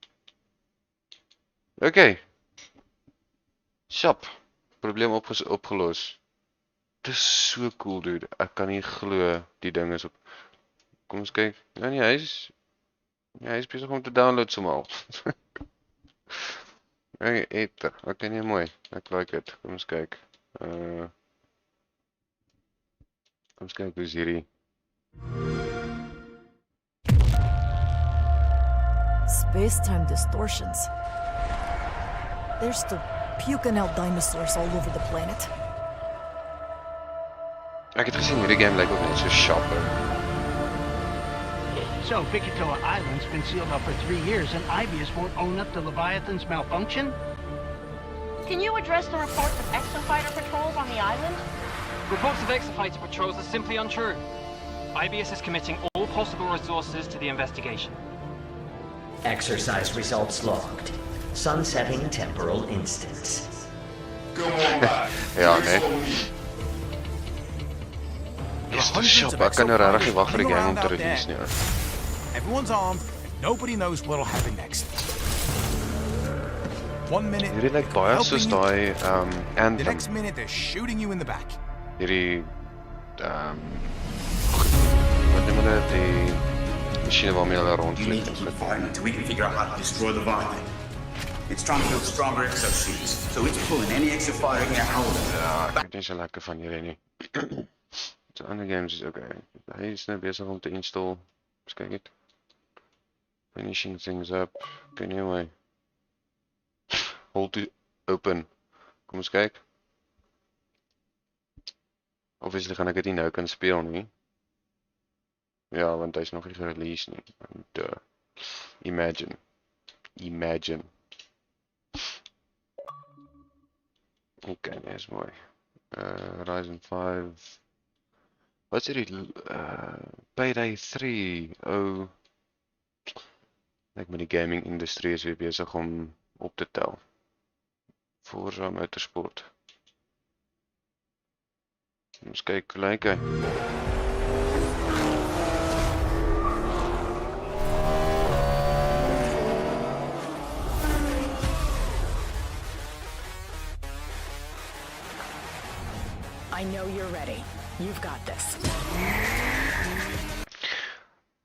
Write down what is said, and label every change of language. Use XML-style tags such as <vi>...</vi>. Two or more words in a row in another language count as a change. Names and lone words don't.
<af>Okay. Shop. Probleem opgelos. Dit is so</af> <en>cool, dude.</en> <af>Ek kan nie glo die ding is op. Kom ons kyk. Ja nee, hy is besig om te download somal. Okay, eter. Okay, nee, mooi. Ek</af> <en>like it.</en> <af>Kom ons kyk. Kom ons kyk hoe is hierdie.</af> <en>Space-time distortions. There's still puking out dinosaurs all over the planet.</en> <af>Ek het gesien hierdie game lyk ook net so sharp.</af> <en>So, Vikatoa Island's been sealed up for 3 years and Ibius won't own up to Leviathan's malfunction? Can you address the reports of exofighter patrols on the island? Reports of exofighter patrols are simply untrue. IBS is committing all possible resources to the investigation. Exercise results logged. Sunsetting temporal instance. Go on back.</en> <af>Ja, nee. Dis te shop, ek kan nou regtig nie wag vir die game om te release nie.</af> <en>Everyone's armed. Nobody knows what'll happen next. 1 minute.</en> <af>Hierdie lyk baie soos daai</af> <en>The Anthem. next minute they're shooting you in the back.</en> <af>Hierdie wat noem hulle die masjiene waarmee hulle rondvlieg.</af> <en>Until we can figure out how to destroy the Vine. It's trying to build stronger exosuits, so it's pulling any exofighter it can get hold of.</en> <af>Ja, ek weet nie so lekker van hierdie nie. So ander games is okay. Hy is nou besig om te install. Eens kyk net.</af> <en>Finishing things up. Okay, anyway. Hold to open.</en> <af>Kom ons kyk. Obviously gaan ek dit nie nou kan speel nie. Ja, want hy is nog nie gereleased nie. Imagine. Okay, nee, is mooi. Ryzen 5. Wat is hierdie? Payday 3. Oh. Ek met die gaming industrie is weer besig om op te tel. Forza Motorsport. Ons kyk hoe lyk hy.</af> <en>I know you're ready. You've got this.</en>